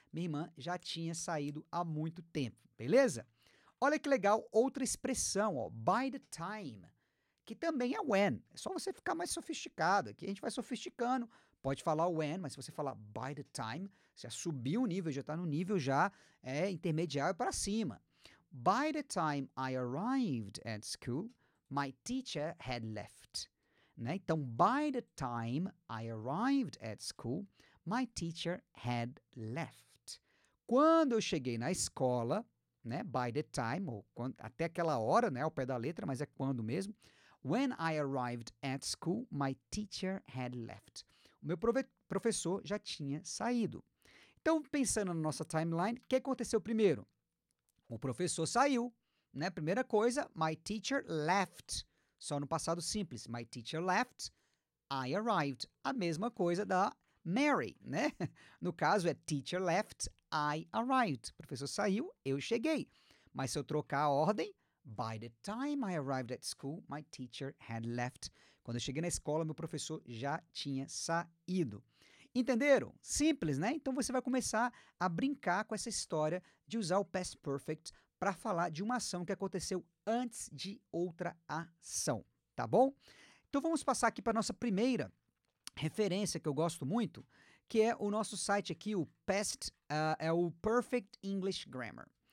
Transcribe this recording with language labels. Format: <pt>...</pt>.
<pt>Minha irmã já tinha saído há muito tempo, beleza? Olha que legal, outra expressão, ó,</pt> <en>by the time,</en> <pt>que também é when. É só você ficar mais sofisticado. Aqui a gente vai sofisticando. Pode falar when, mas se você falar</pt> <en>by the time,</en> <pt>você já subiu o nível, já está no nível já intermediário para cima.</pt> <en>By the time I arrived at school, my teacher had left. Né? Então, by the time I arrived at school, my teacher had left.</en> <pt>Quando eu cheguei na escola, né,</pt> <en>by the time,</en> <pt>ou até aquela hora, né, ao pé da letra, mas é quando mesmo.</pt> <en>When I arrived at school, my teacher had left.</en> <pt>O meu professor já tinha saído. Então, pensando na nossa timeline, o que aconteceu primeiro? O professor saiu, né? Primeira coisa,</pt> <en>my teacher left.</en> <pt>Só no passado simples.</pt> <en>My teacher left, I arrived.</en> <pt>A mesma coisa da Mary, né? No caso é</pt> <en>teacher left, I arrived.</en> <pt>O professor saiu, eu cheguei. Mas se eu trocar a ordem,</pt> <en>by the time I arrived at school, my teacher had left.</en> <pt>Quando eu cheguei na escola, meu professor já tinha saído. Entenderam? Simples, né? Então você vai começar a brincar com essa história de usar o past perfect para falar de uma ação que aconteceu antes de outra ação, tá bom? Então vamos passar aqui para nossa primeira referência que eu gosto muito, que é o nosso site aqui, o é o Perfect English Grammar.</pt>